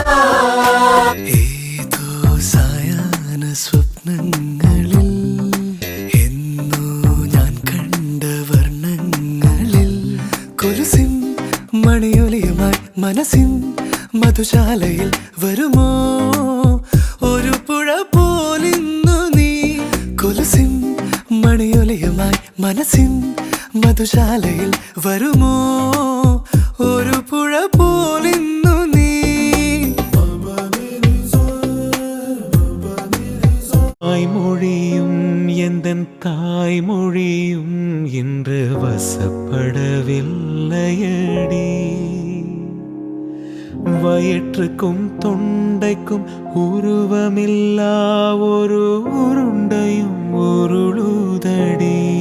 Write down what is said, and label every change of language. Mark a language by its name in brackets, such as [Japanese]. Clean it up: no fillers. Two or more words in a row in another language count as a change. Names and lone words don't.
[Malayalam] ഏതോ സായാഹ്ന സ്വപ്നങ്ങളിൽ എന്നോ ഞാൻ കണ്ട വർണ്ണങ്ങളിൽ കൊലുസിൻ മണിയൊലിയുമായി മനസ്സിൻ മധുശാലയിൽ വരുമോ ഒരു പുഴ പോലിന്നു നീ കൊലുസിൻ മണിയൊലിയുമായി മനസ്സിൻ മധുശാലയിൽ വരുമോ ഒരു പുഴ പോലിന്നു നീ [Tamil] தாய்மொழியும் எந்தன் தாய்மொழியும் இன்று வசப்படவில்லையடி வயிற்றுக்கும் தொண்டைக்கும் உருவமில்லா ஒரு உருண்டையும் உருளுதடி